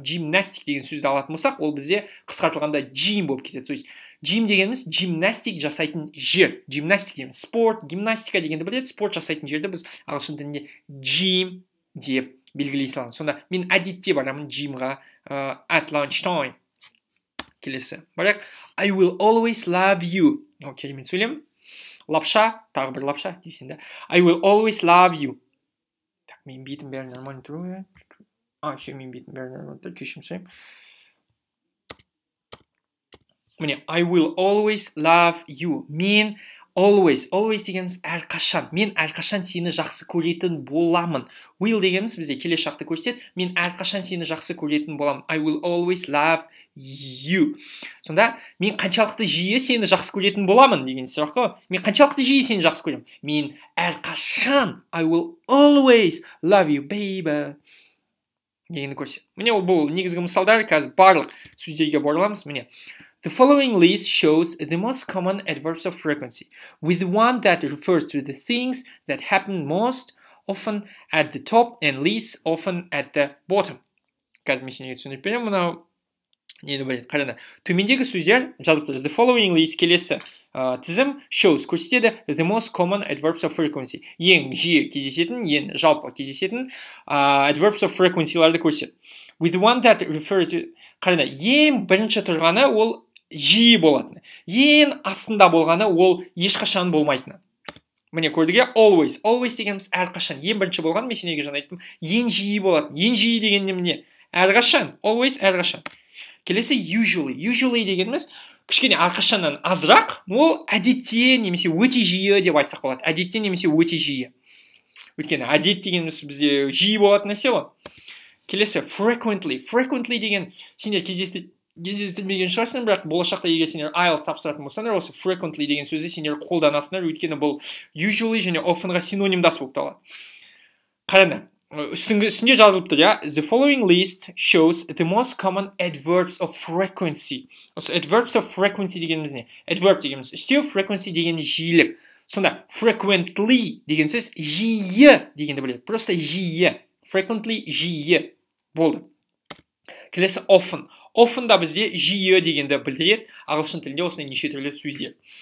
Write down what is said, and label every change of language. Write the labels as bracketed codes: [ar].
[kk] Gymnastic деген сөзді алатын болсақ, ол бізде қысқартылғанда gym болып кетеді. То есть gym дегеніміз gymnastic жасайтын жер. Gymnastic дегеніміз спорт, гимнастика дегенді біледі. Спорт жасайтын жерді біз ағылшын тілінде gym деп белгілей саламыз. Сонда мен әдетте барамын gymға at lunchtime. Келесі. [en] Бірақ I will always love you. [kk] Керемет сөйлем. Лапша, тағы бір лапша дейсен да. [en] I will always love you. [kk] Так, мен бетім бәрі нормально тұру. Мен бетім бәрі нормально тұру. Кешім сұрайым. [en] Міне, I will always love you. [kk] Мен always дегеніміз әрқашан. Мен әрқашан сені жақсы көретін боламын. Will дегеніміз бізде келесі шақты көрсетеді. Мен әрқашан сені жақсы көретін боламын. [en] I will always love you. [kk] Сонда, мен қаншалықты жиі сені жақсы көретін боламын деген сұрақ қой. Мен қаншалықты жиі сені жақсы көремін? Мен әрқашан [en] I will always love you, baby. [kk] Дегенді көрсетеді. Міне, бұл негізгі мысалдар, қазір барлық сөздерге бораламыз. Міне. [en] The following list shows the most common adverbs of frequency, with one that refers to the things that happen most often at the top and least often at the bottom. [kk] Қазір мен сендерге түсіндіріп беремін, мынау нені біледі, қараңдар. Төмендегі сөздер жазып тұр. [en] The following list [kk] келесі тізім [en] shows [kk] көрсетеді [en] the most common adverbs of frequency. [kk] Ең жиі кездесетін, ең жалпы кездесетін [en] adverbs of frequency- [kk] ларды көрсетеді. [en] With one that refers to, [kk] қараңдар, ең бірінші тұрғаны ол жиі болатыны. Ең астында болғаны ол ешқашан болмайтыны. Міне көрдіге always. Always дегеніміз әрқашан. Ең бірінші болған, мен сенеге жаңа айттым. Ең жиі болатын. Ең жиі дегенде міне әрқашан. Always әрқашан. Келесі usually. Usually дегеніміз кішкене әрқашаннан азырақ, ол әдетте немесе өте жиі деп айтсақ болады. Әдетте немесе өте жиі. Өйткені әдет дегеніміз бізде жиі болатын нәрсе ғой. Келесі frequently. Frequently деген сендер кездестірмеген шығарсыңдар, бірақ болашақта егер сендер IELTS тапсыратын болсаңдар, осы frequently деген сөзді сендер қолданасыңдар, өйткені бұл usually және oftenға синонимдас болып табылады. Қараңдар, үстінде жазылып тұр, ja? [en] The following list shows the most common adverbs of frequency. [kk] Осы adverbs of frequency дегеніміз не? Adverb дегеніміз үстеу, frequency дегеніміз жиілік. Сонда frequently деген сөз жиі дегенді біледі. Просто жиі. Frequently жиі болды. Келесі often. Often да бізде жиі дегенді білдіреді. Ағылшын тілінде осындай неше түрлі сөздер.